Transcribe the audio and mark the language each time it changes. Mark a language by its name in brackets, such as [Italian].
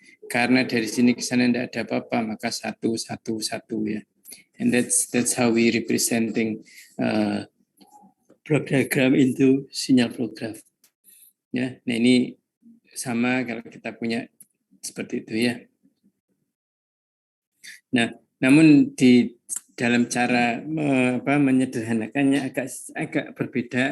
[Indonesian] Karena dari sini ke sana tidak ada apa-apa, maka 1, 1, 1 ya. [English] And that's how we representing block diagram into sinyal flow graph. [Indonesian] Ya, nah ini sama kalau kita punya seperti itu ya. Nah, namun di dalam cara menyederhanakannya agak berbeda.